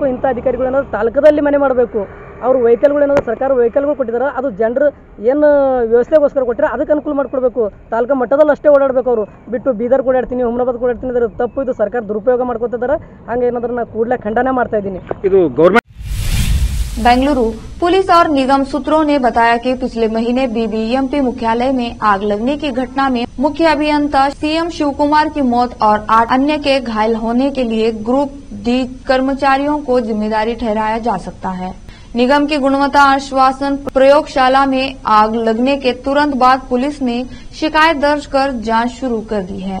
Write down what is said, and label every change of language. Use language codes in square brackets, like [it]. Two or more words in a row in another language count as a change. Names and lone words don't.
[kn] ಇಂಥ ಅಧಿಕಾರಿಗಳು ಏನಾದರೂ ತಾಲೂಕದಲ್ಲಿ ಮನೆ ಮಾಡಬೇಕು। ಅವರು ವೆಹಿಕಲ್ಗಳು ಏನಾದರೂ ಸರ್ಕಾರ ವೆಹಿಕಲ್ಗಳು ಕೊಟ್ಟಿದ್ದಾರೆ, ಅದು ಜನರು ಏನು ವ್ಯವಸ್ಥೆಗೋಸ್ಕರ ಕೊಟ್ಟರೆ ಅದಕ್ಕೆ ಅನುಕೂಲ ಮಾಡಿಕೊಡ್ಬೇಕು। ತಾಲೂಕು ಮಟ್ಟದಲ್ಲಿ ಅಷ್ಟೇ ಓಡಾಡಬೇಕು, ಅವರು ಬಿಟ್ಟು ಬೀದರ್ ಓಡಾಡ್ತೀನಿ, ಹುಮನಾಬಾದ್ ಓಡಾಡ್ತೀನಿ, ಅದರ ತಪ್ಪು। ಇದು ಸರ್ಕಾರ ದುರುಪಯೋಗ ಮಾಡ್ಕೊತಿದ್ದಾರೆ। ಹಂಗೆ ಏನಾದರೂ ನಾನು ಕೂಡಲೇ ಖಂಡನೆ ಮಾಡ್ತಾ ಇದ್ದೀನಿ। ಇದು ಗೌರ್ಮೆಂಟ್ [hi] बेंगलुरु पुलिस और निगम सूत्रों ने बताया कि पिछले महीने बीबीएमपी मुख्यालय में आग लगने की घटना में मुख्य अभियंता सीएम शिवकुमार की मौत और 8 अन्य के घायल होने के लिए [en] group D [hi] कर्मचारियों को जिम्मेदारी ठहराया जा सकता है। निगम की गुणवत्ता आश्वासन प्रयोगशाला में आग लगने के तुरंत बाद पुलिस ने शिकायत दर्ज कर जांच शुरू कर दी है।